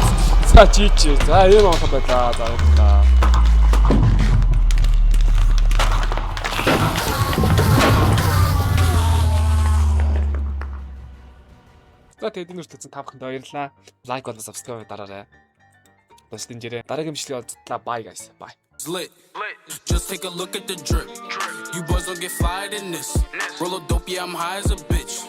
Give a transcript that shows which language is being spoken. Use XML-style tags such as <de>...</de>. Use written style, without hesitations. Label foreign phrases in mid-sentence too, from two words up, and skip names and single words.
<mn>За чичи. За юм авах байлаа. За явлаа. За тэгээд энэ үргэлжлэн та бүхэнд баярлалаа. Лайк болон subscribe дараарай. Бас дэмжээрэй. Дараагийн бичлэгийн уулзтлаа.</mn> <en>Bye guys. Bye. Lit. Just take a look at the drip. You boys don't get fired in this. Roll a dope, yeah, I'm high as a bitch.</en>